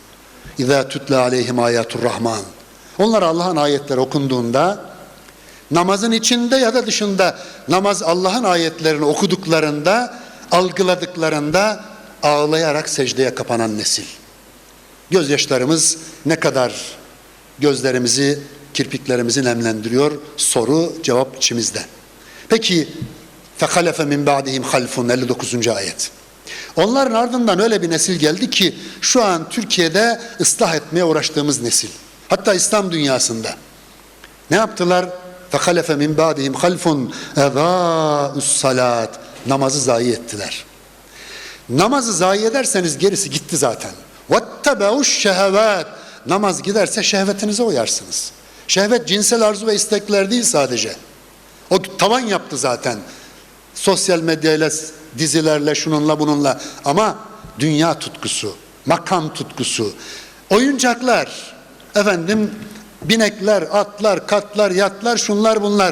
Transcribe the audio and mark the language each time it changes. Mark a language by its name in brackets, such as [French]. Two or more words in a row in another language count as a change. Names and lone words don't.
[Arabic] إذا تتلى عليهم آيات الرحمن. [Turkish] Onlar Allah'ın ayetleri okunduğunda, namazın içinde ya da dışında namaz Allah'ın ayetlerini okuduklarında, algıladıklarında ağlayarak secdeye kapanan nesil. Gözyaşlarımız ne kadar gözlerimizi kirpiklerimizi nemlendiriyor. Soru cevap içimizde. Peki [Arabic] فَخَلَفَ مِنْ بَعْدِهِمْ خَلْفٌ [Turkish] 59. ayet. Onların ardından öyle bir nesil geldi ki şu an Türkiye'de ıslah etmeye uğraştığımız nesil. Hatta İslam dünyasında. Ne yaptılar? [Arabic] فَخَلَفَ مِنْ بَعْدِهِمْ خَلْفٌ اَذَاءُ الصَّلَاةِ [Turkish] Namazı zayi ettiler. Namazı zayi ederseniz gerisi gitti zaten. [Arabic] وَاتَّبَعُوا الشَّهَوَاتِ [Turkish] Namaz giderse şehvetinize uyarsınız. Şehvet cinsel arzu ve istekler değil sadece. O tavan yaptı zaten. Sosyal medyayla, dizilerle, şununla bununla. Ama dünya tutkusu, makam tutkusu, oyuncaklar, efendim binekler, atlar, katlar, yatlar, şunlar bunlar.